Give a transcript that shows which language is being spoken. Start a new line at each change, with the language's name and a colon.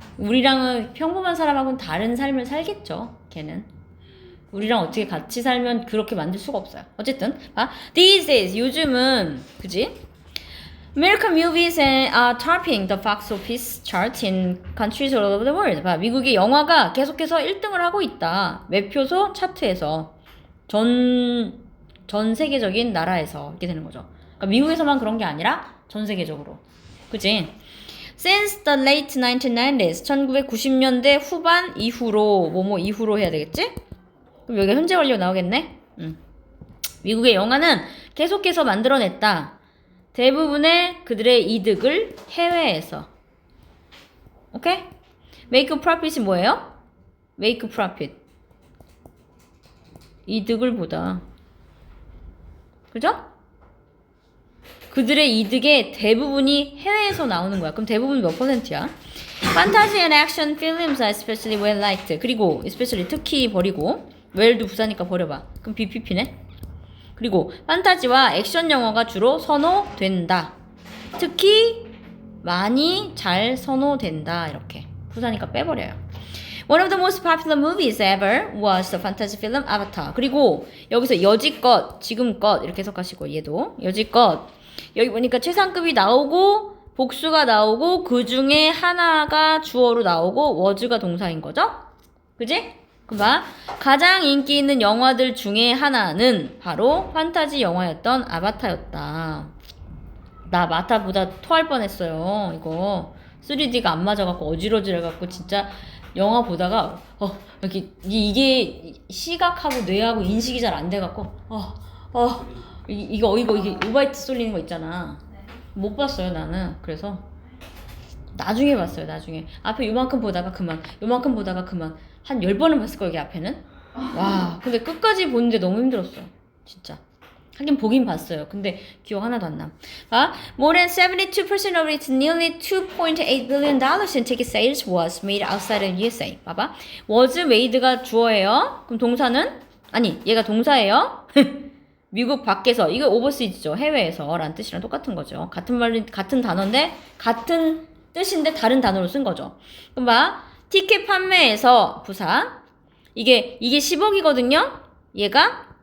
Korean: 우리랑은 평범한 사람하고는 다른 삶을 살겠죠, 걔는. 우리랑 어떻게 같이 살면 그렇게 만들 수가 없어요. 어쨌든,
English: these days,
Korean: 요즘은, 그지?
English: American movies are topping the box office chart in countries all over the world.
Korean: 미국의 영화가 계속해서 1등을 하고 있다. 매표소 차트에서. 전 세계적인 나라에서. 이렇게 되는 거죠. 그러니까 미국에서만 그런 게 아니라 전 세계적으로. 그지?
English: Since the late 1990s,
Korean: 1990년대 후반 이후로, 뭐뭐 이후로 해야 되겠지? 그럼 여기가 현재 완료 나오겠네? 미국의 영화는 계속해서 만들어냈다. 대부분의 그들의 이득을 해외에서. 오케이?
English: Make profit
Korean: 이 뭐예요?
English: Make profit.
Korean: 이득을 보다. 그죠? 그들의 이득의 대부분이 해외에서 나오는 거야. 그럼 대부분 몇 %야?
English: Fantasy and action films are especially well liked.
Korean: 그리고 especially 특히 버리고 well도 부사니까 버려봐. 그럼 BPP네? 그리고 판타지와 액션 영화가 주로 선호된다. 특히 많이 잘 선호된다. 이렇게 부사니까 빼버려요.
English: One of the most popular movies ever was the fantasy film Avatar.
Korean: 그리고 여기서 여지껏, 지금껏 이렇게 해석하시고 얘도 여지껏 여기 보니까 최상급이 나오고 복수가 나오고 그 중에 하나가 주어로 나오고 was가 동사인 거죠? 그지? 그봐 가장 인기 있는 영화들 중에 하나는 바로 판타지 영화였던 아바타였다. 나 마타보다 토할 뻔했어요. 이거 3D가 안 맞아갖고 어지러지해갖고 진짜 영화 보다가 이게 시각하고 뇌하고 인식이 잘 안 돼갖고 이게 오바이트 쏠리는 거 있잖아. 못 봤어요 나는. 그래서 나중에 봤어요. 나중에 앞에 요만큼 보다가 그만, 요만큼 보다가 그만. 한 10번은 봤을 거예요, 여기 앞에는. 와, 근데 끝까지 보는데 너무 힘들었어요. 진짜. 하긴 보긴 봤어요. 근데 기억 하나도 안 나.
English: More than 72% of its nearly 2.8 billion dollars in ticket sales was made outside of USA.
Korean: 봐봐. was made가 주어예요. 그럼 동사는? 아니, 얘가 동사예요. 미국 밖에서. 이거 오버시즈죠. 해외에서. 라는 뜻이랑 똑같은 거죠. 같은 단어인데, 같은 뜻인데 다른 단어로 쓴 거죠. 그럼 티켓 판매에서 부사. 이게 10억이거든요? 얘가?